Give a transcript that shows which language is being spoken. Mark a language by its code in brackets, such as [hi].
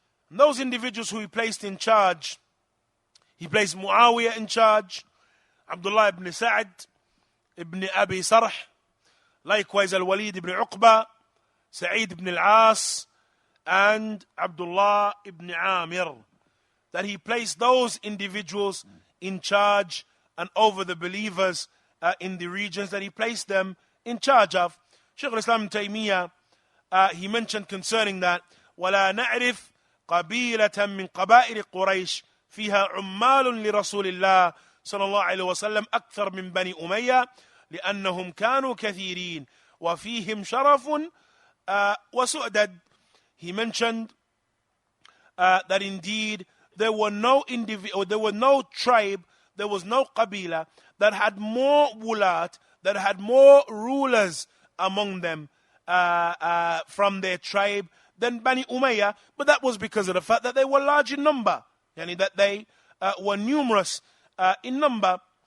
[en] And those individuals who he placed in charge, he placed Muawiyah in charge, Abdullah ibn Sa'd, ibn Abi Sarh, likewise Al-Walid ibn Uqba, Sa'id ibn al-As, and Abdullah ibn Amir. That he placed those individuals in charge and over the believers in the regions that he placed them in charge of. Shaykh al-Islam Taymiyyah, he mentioned concerning that, [ar] وَلَا نَعْرِفْ قَبِيلَةً مِّن قَبَائِلِ قُرَيْشٍ فِيهَا عُمَّالٌ لِرَسُولِ اللَّهِ صلى الله عليه وسلم أكثر من بني أمية لأنهم كانوا كثيرين وفيهم شرف وسؤدد. [en] He mentioned that indeed there were no individual, there were no tribe, there was no qabila that had more wulat, that had more rulers among them from their tribe than Bani Umayyah, but that was because of the fact that they were large in number, yani that they were numerous in number.